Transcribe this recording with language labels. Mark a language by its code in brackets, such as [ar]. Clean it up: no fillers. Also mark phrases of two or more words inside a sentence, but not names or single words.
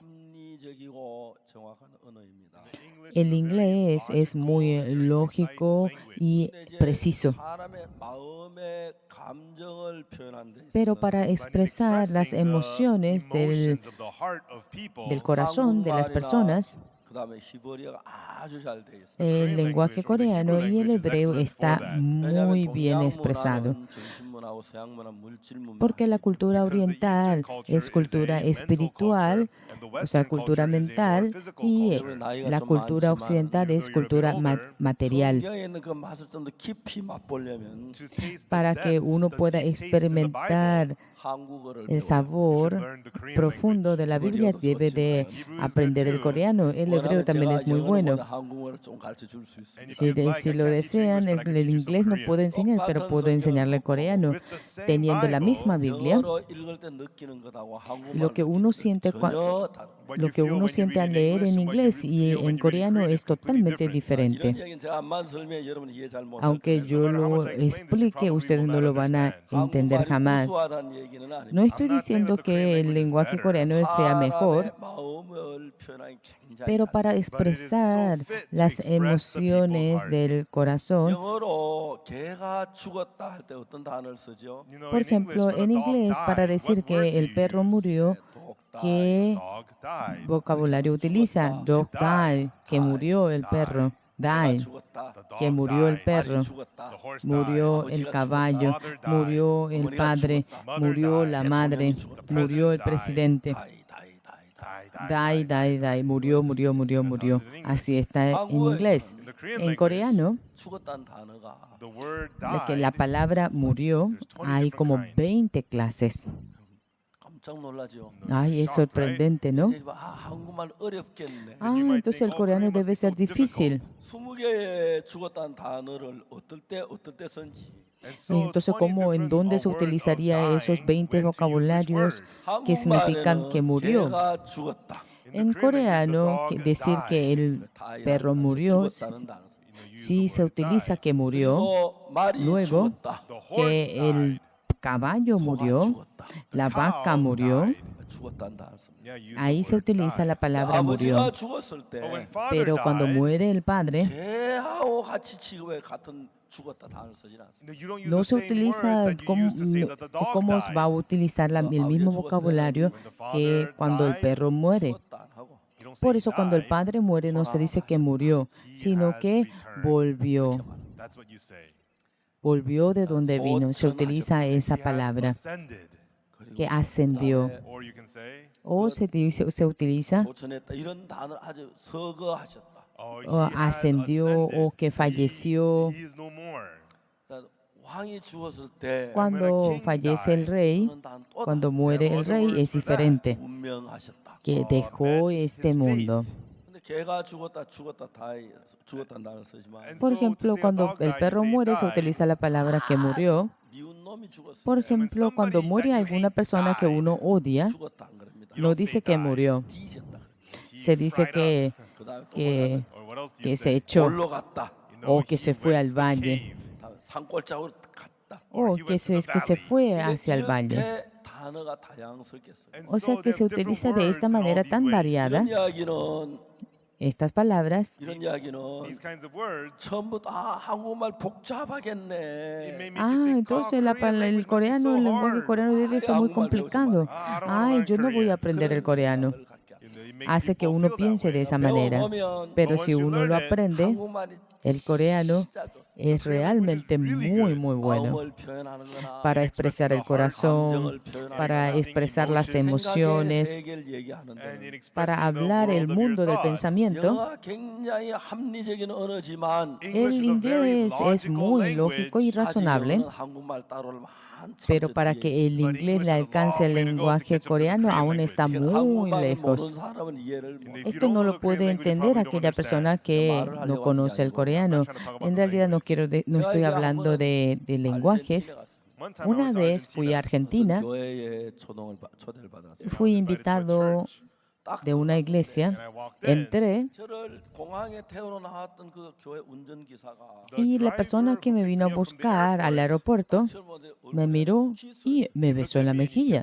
[es] El inglés es muy lógico y preciso, pero para expresar las emociones del corazón de las personas, [ko] 그다음에 히브리어가 아주 잘 돼 있어요. [es] El lenguaje coreano y el hebreo está muy bien expresado, [ko] 문화는 정신문화하고 서양 문화, 물질 문화. [es] porque la cultura oriental es cultura espiritual, o sea, cultura mental, y la cultura occidental es cultura material. [ko] 성경에 있는 그 맛을 좀 더 깊이 맛보려면 [es] Para que uno pueda experimentar [ko] 한국어를 [es] el sabor profundo de la Biblia, debe de aprender el coreano. El hebreo también es muy bueno. [ko] 한국어를 좀 가르쳐 줄 수 있습니다. [es] Si lo desean, el inglés no puedo enseñar, pero puedo enseñarle coreano. Teniendo la misma Biblia, [ko] 영어로 읽을 때 느끼는 것하고 [es] lo que uno siente [ko] 전혀 다른. [es] lo que uno siente al leer en inglés y en coreano es totalmente diferente. [ko] 이런 얘기는 제가 암만 설명해 여러분이 이해 잘 못할 [es] Aunque yo lo explique, ustedes no lo van a entender jamás. [ko] 우수하다는 얘기는 아닙니다. [es] No estoy diciendo que el lenguaje coreano sea mejor, [ko] 사람의 마음을 표현하기 굉장히 [es] pero [ko] 잘 [es] para expresar las emociones del corazón, [ko] 영어로 개가 죽었다 할 때 어떤 단어를 쓰죠? [es] por ejemplo, en inglés, para decir que el perro murió, ¿qué vocabulario utiliza? [en] Dog died, [es] que murió el perro. Died, [ko] 죽었다. [es] que murió el perro. [ko] 죽었다. [es] Murió el caballo, murió el padre, murió la madre, murió el presidente. [en] die die die die. Die, die, die, [es] murió, murió, murió, murió. Así está en inglés. En coreano, [ko] 죽었다는 단어가 [es] de que la palabra murió, hay como 20 clases. [ko] 깜짝 놀라죠. [es] Ay, es sorprendente, ¿no? [ko] 이제 아, 한국말 어렵겠네. [es] Ah, entonces el coreano debe ser difícil. [ko] 20개의 죽었다는 단어를 어떨 때 쓴지. [es] Entonces, ¿cómo, en dónde se utilizaría esos 20 vocabularios que significan que murió? [ko] 개가 죽었다. [es] En coreano, decir que el perro murió, sí se utiliza que murió. [ko] 그리고 말이 [es] Luego, [ko] 죽었다. [es] que el caballo murió, la vaca murió. [ko] 죽었다는 단어 씁니다. [es] Ahí se utiliza la palabra murió. [ko] 아버지가 죽었을 때 [es] Pero cuando muere el padre, [ko] 개하고 같이 취급해 같은 죽었다 단어를 쓰지 않습니다. [es] no se utiliza cómo va a utilizar el mismo vocabulario que cuando el perro muere. [ko] 죽었다 안 하고 [es] Por eso cuando el padre muere no se dice que murió, sino que volvió. Volvió de donde vino. Se utiliza esa palabra, que ascendió. O se utiliza [ko] 소천했다 이런 단어 아주 서거하셨다. [es] o ascendió o que falleció. [ko] 그러니까 왕이 죽었을 때 [es] Cuando fallece el rey, [ko] 쓰는 단어 또 [es] cuando muere el rey es diferente, [ko] 운명하셨다. [es] que dejó este mundo. [ko] 근데 개가 죽었다 죽었다는 단어를 쓰지만 [es] Por ejemplo, cuando el perro muere se utiliza la palabra que murió. [ko] 미운 놈이 죽었을 [es] Por [ko] 때 [es] ejemplo, cuando muere alguna persona que uno odia, [ko] 죽었다 안 그럽니다. [es] no dice que murió, [ko] 뒤졌다. [es] se dice [ko] 그다음에 또 [es] que, que se echó [ko] 올로 갔다. [es] o que se fue al valle [ko] 다음에 산골짜기로 갔다. [es] o que se fue hacia el valle. [ko] 이렇게 단어가 다양스럽게 써요. [es] O sea que se utiliza de esta manera tan variada. [ko] 이런 이야기는 [es] Estas palabras, [ko] 이런 이야기는 전부 다 한국말 복잡하겠네. [es] entonces el coreano, el lenguaje coreano debe ser muy complicado. Ay, yo no voy a aprender el coreano. Hace que uno piense de esa manera. Pero si uno lo aprende, [ko] 한국말이 [es] el coreano [ko] 진짜 좋습니다. [es] es realmente muy, muy bueno [ko] 마음을 표현하는 거나 [es] para expresar el corazón, para expresar las emociones, [ko] 세계를 얘기하는데 [es] para hablar el mundo del pensamiento. [ko] 영어가 굉장히 합리적인 언어지만 [es] El inglés es muy lógico y razonable, [ko] 아직 영어는 한국말 따로를 한참 [es] pero para que el inglés le alcance el lenguaje coreano aún está muy lejos. Esto no lo puede entender aquella persona que no conoce el coreano. En realidad no estoy hablando de lenguajes. Una vez fui a Argentina, fui invitado de una iglesia, entré y la persona que me vino a buscar al aeropuerto me miró y me besó en la mejilla.